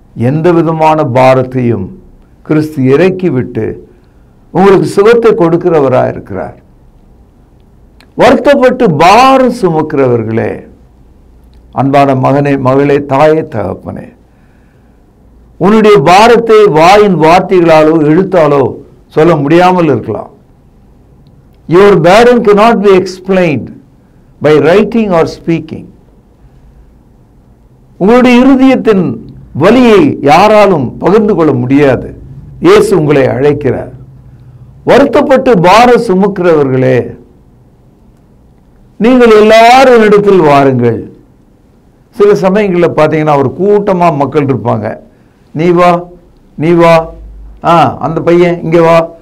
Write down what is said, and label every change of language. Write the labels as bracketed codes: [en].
[ta] எந்த விதமான பாரத்தையும் கிறிஸ்து இறக்கி விட்டு உங்களுக்கு சுகத்தை கொடுக்கிறவராக இருக்கிறார். வருத்தப்பட்டு பாரம் சுமக்கிறவர்களே, அன்பான மகனே, மகளே, தாயே, தகப்பனே, உன்னுடைய பாரத்தை வாயின் வார்த்தைகளாலோ எழுத்தாலோ சொல்ல முடியாமல் இருக்கலாம். [en] Your burden cannot be explained by writing or speaking. [ta] உங்களுடைய இருதயத்தின் வலியை யாராலும் பகிர்ந்து கொள்ள முடியாது. இயேசு உங்களை அழைக்கிறார். வருத்தப்பட்டு பாரம் சுமக்கிறவர்களே, நீங்கள் எல்லாரும் இடத்தில் வாருங்கள். சில சமயங்களில் பார்த்தீங்கன்னா ஒரு கூட்டமாக மக்கள் இருப்பாங்க. நீ வா, நீ வா, அந்த பையன் இங்கே வா.